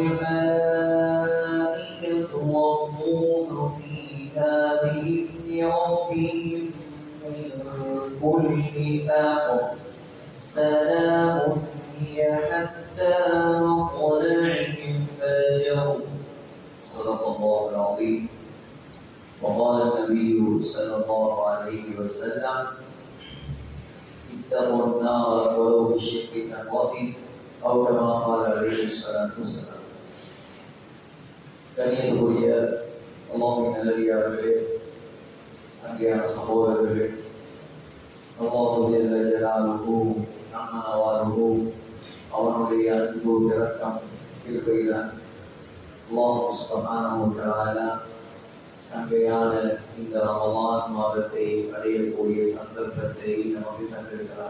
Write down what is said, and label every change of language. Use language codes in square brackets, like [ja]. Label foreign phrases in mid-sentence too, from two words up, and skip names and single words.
[ar] الملائكة والروح فيها بإذن ربهم من كل أمر سلام هي حتى مطلع الفجر. صدق الله العظيم. وقال النبي صلى الله عليه وسلم اتقوا النار ولو بشق تمرة أو كما قال عليه الصلاة والسلام. [ta] கண்ணியத்துக்குரிய அல்லாஹ்வின் நல்லடியார்களே, சங்கையான சகோதரர்களே, அல்லாஹ் [ar] جل جلاله عم نواله [ta] அவனுடைய அன்பு இரக்கம் கிருபையினால் அல்லாஹ் [ar] سبحانه وتعالى [ta] சங்கையான இந்த ரமலான் மாதத்தை அடையக்கூடிய சந்தர்ப்பத்தை நமக்கு தந்திருக்கிறார்.